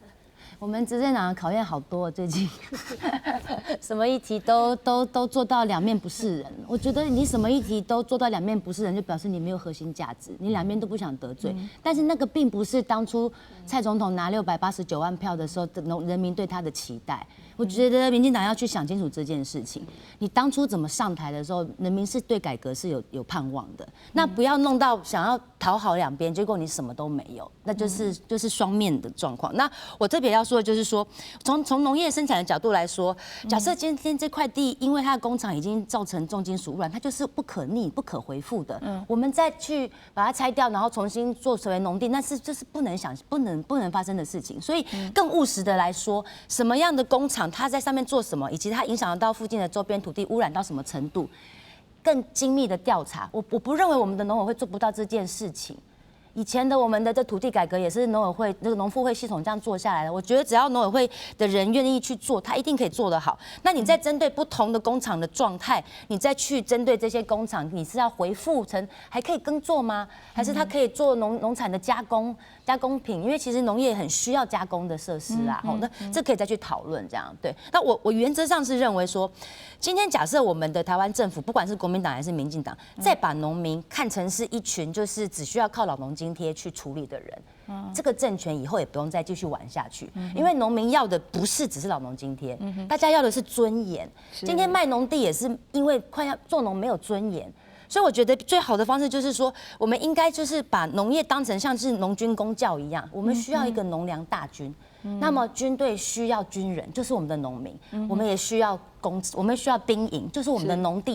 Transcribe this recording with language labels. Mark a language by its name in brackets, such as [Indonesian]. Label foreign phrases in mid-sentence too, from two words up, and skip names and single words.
[Chinese] 我們執政黨的考驗好多，最近什麼議題都做到兩面不是人。我覺得你什麼議題都做到兩面不是人，就表示你沒有核心價值，你兩面都不想得罪。但是那個並不是當初蔡總統拿689萬票的時候，人民對他的期待。我覺得民進黨要去想清楚這件事情。你當初怎麼上台的時候，人民是對改革是有盼望的。那不要弄到想要討好兩邊，結果你什麼都沒有，那就是雙面的狀況。那我特別要說的就是說，從農業生產的角度來說，假設今天這塊地因為它的工廠已經造成重金屬污染，它就是不可逆、不可回復的。我們再去把它拆掉，然後重新做成為農地，那是就是不能發生的事情。所以更務實的來說，什麼樣的工廠它在上面做什麼，以及它影響到附近的周邊土地污染到什麼程度，更精密的調查。我不認為我們的農委會做不到這件事情。以前的我們的這土地改革也是農委會這個農復會系統這樣做下來的。我覺得只要農委會的人願意去做，他一定可以做得好。那你再針對不同的工廠的狀態，你再去針對這些工廠，你是要回復成還可以耕作嗎？還是它可以做農產的加工品？因為其實農業很需要加工的設施啊。那這可以再去討論這樣。對，那我原則上是認為說，今天假設我們的台灣政府，不管是國民黨還是民進黨，再把農民看成是一群就是只需要靠老農津貼去處理的人，這個政權以後也不用再繼續玩下去，因為農民要的不是只是老農津貼，大家要的是尊嚴。今天賣農地也是因為快要做農沒有尊嚴， 所以我觉得最好的方式就是说，我们应该就是把农业当成像是农军公教一样，我们需要一个农粮大军。那么军队需要军人，就是我们的农民；我们也需要我们需要兵营，就是我们的农地。